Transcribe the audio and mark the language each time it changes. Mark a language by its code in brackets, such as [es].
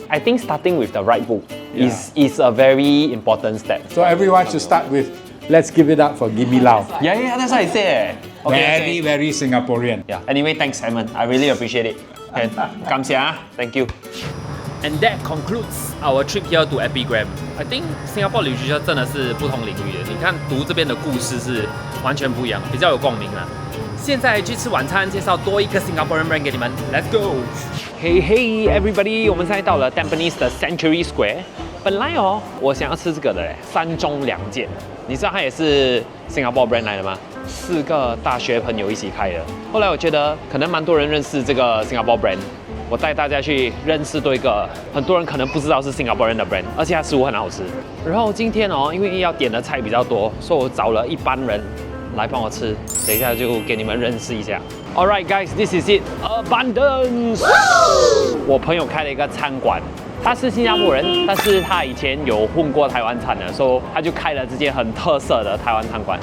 [en] I think starting with the right book is a very important step. So everyone should start with, let's give it up for Gimme Lau. Yeah, that's what I said. Okay, very Singaporean. Anyway, thanks Simon. I really appreciate it. And [zh] 感谢啊, [en] thank you. And that concludes our trip here to Epigram. [zh] I think Singapore literature 真的是不同领域的。你看读这边的故事是完全不一样，比较有共鸣啦。现在去吃晚餐，介绍多一个 Singaporean brand 给你们。 [en] Let's go! Hey hey everybody， [zh] 我们现在到了 Tampines 的 Century Square。本来我想要吃这个的3中2件，你知道它也是 Singapore brand 来的吗？4个大学朋友一起开的。后来我觉得可能蛮多人认识这个 Singapore brand。我带大家去认识多一个很多人可能不知道是 Singaporean 的 brand， 而且它食物很好吃。然后今天因为要点的菜比较多，所以我找了一班人来帮我吃。等一下就给你们认识一下。 [en] Alright guys, this is it, Abundance。 [zh] 我朋友开了一个餐馆，他是新加坡人，但是他以前有混过台湾餐的，所以他就开了这间很特色的台湾餐馆。